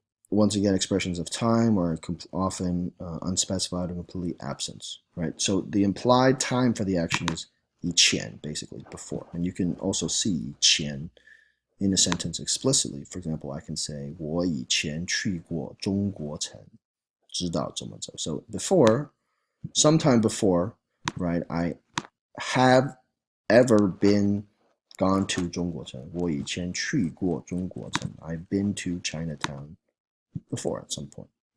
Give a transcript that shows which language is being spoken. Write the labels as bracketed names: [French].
[English] Once again, expressions of time are often unspecified or complete absence, right? So the implied time for the action is 以前, basically, before. And you can also see 以前 in a sentence explicitly. For example, I can say [Chinese] 我以前去过中国城，知道怎么走. [English] So before, sometime before, right, I have ever been gone to 中国城. [Chinese] 我以前去过中国城. [English] I've been to Chinatown before at some point.